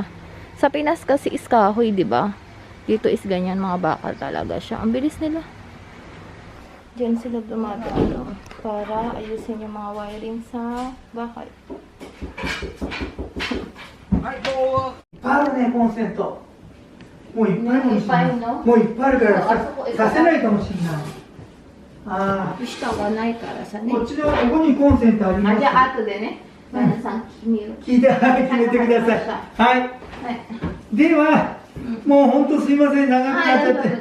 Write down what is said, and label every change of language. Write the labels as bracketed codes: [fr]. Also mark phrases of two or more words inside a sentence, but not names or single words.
[tl] Sa Pinas kasi is kahoy, di ba? Dito is ganyan, mga bakal talaga siya. Ang bilis nila. Diyan sila dumadaan para ayusin yung mga wiring sa bahay. Para ne, コンセント。 [ja] もういっぱいかもしれない。もういっぱいあるからさせないかもしれない。下がないからさね。こっちのここにコンセントあります。じゃあ後でね。皆さん聞いて、はい、決めてください。はい。では、 もう本当すいません、長くなっちゃって。